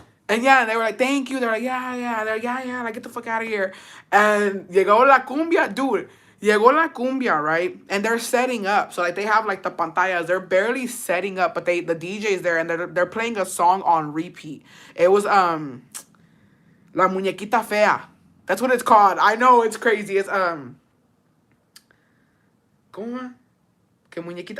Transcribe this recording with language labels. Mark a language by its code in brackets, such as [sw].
[en] And yeah, they were like, thank you. They're like, yeah. They're like, yeah, like, get the fuck out of here. [es] And llegó la cumbia, dude. Llegó la cumbia, [en] right? And they're setting up. So, like, they have, like, the pantallas. They're barely setting up, but the DJ's there, and they're playing a song on repeat. It was, La Muñequita Fea. That's what it's called. I know, it's crazy. [es] It's, ¿Cómo? Que muñequita.